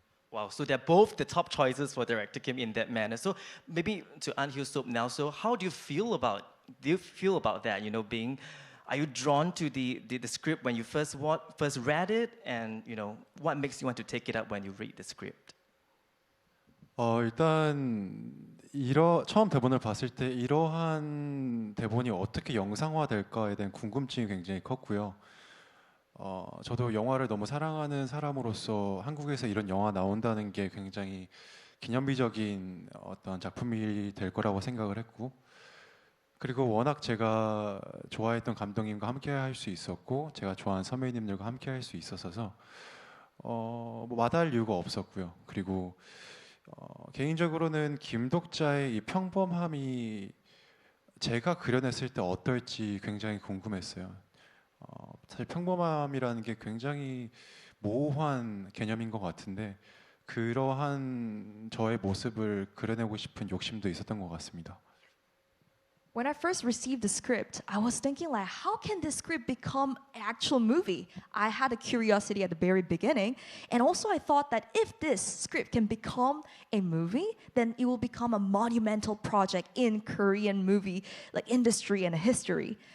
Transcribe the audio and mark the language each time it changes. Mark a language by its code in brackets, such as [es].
[en] Wow, so they're both the top choices for director Kim in that manner. So maybe to An Hyo-seop now, so how do you feel about that? You know, are you drawn to the script when you first read it, and you know what makes you want to take it up when you read the script? [ko] 일단 처음 대본을 봤을 때 이러한 대본이 어떻게 영상화될까에 대한 궁금증이 굉장히 컸고요. 저도 영화를 너무 사랑하는 사람으로서 한국에서 이런 영화 나온다는 게 굉장히 기념비적인 어떤 작품이 될 거라고 생각을 했고, 그리고 워낙 제가 좋아했던 감독님과 함께 할 수 있었고 제가 좋아하는 선배님들과 함께 할 수 있었어서 뭐 마다할 이유가 없었고요. 그리고 개인적으로는 김독자의 이 평범함이 제가 그려냈을 때 어떨지 굉장히 궁금했어요. 사실 평범함이라는 게 굉장히 모호한 개념인 것 같은데 그러한 저의 모습을 그려내고 싶은 욕심도 있었던 것 같습니다. [en] When I first received the script, I was thinking like, how can this script become an actual movie? I had a curiosity at the very beginning, and also I thought that if this script can become a movie, then it will become a monumental project in Korean movie like industry and history.